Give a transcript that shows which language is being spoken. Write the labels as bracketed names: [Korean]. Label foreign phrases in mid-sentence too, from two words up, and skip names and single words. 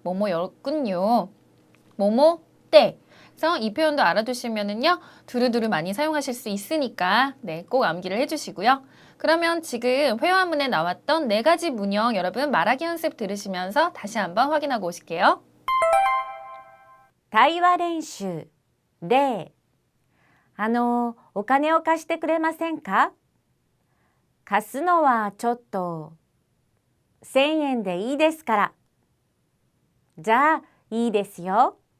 [Korean] 뭐뭐였군요. 뭐뭐 때. 그래서 이 표현도 알아두시면은요, 두루두루 많이 사용하실 수 있으니까, 네, 꼭 암기를 해주시고요. 그러면 지금 회화문에 나왔던 4가지 문형 여러분 말하기 연습 들으시면서 다시 한번 확인하고 오실게요. [Japanese] 対話練習例お金を貸してくれませんか貸すのはちょっと1000円でいいですからじゃあいいですよ